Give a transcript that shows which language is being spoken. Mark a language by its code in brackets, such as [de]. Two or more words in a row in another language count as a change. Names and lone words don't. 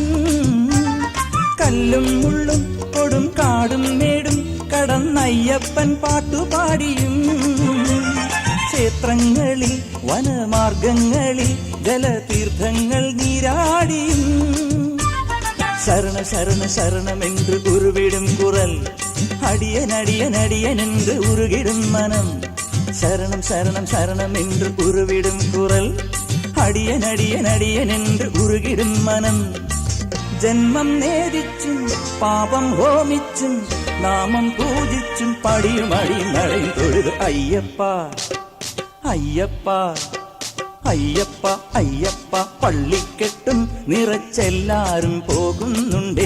[ml] കല്ലും മുള്ളും കൊടും കാടും മേടും കടന്നയ്യപ്പൻ പാട്ടുപാടിയും, ക്ഷേത്രങ്ങളിൽ വനമാർഗങ്ങളിൽ ജലതീർത്ഥങ്ങൾ നീരാടിയും. [ta] சரண சரண சரணம் என்று உருவிடும் குரல், அடியன் அடியன் அடியன் என்று உருகிடும் மனம். சரணம் சரணம் சரணம் என்று உருவிடும் குரல், அடியன் அடியன் அடியன் என்று உருகிடும் மனம். [ml] ജന്മം നേദിച്ചും പാപം ഹോമിച്ചും നാമം പൂജിച്ചും പടിയും അടിയും നടയും തൊഴുത് അയ്യപ്പ അയ്യപ്പ അയ്യപ്പ അയ്യപ്പ പള്ളിക്കെട്ടും നിറച്ചെല്ലാരും പോകുന്നുണ്ടേ.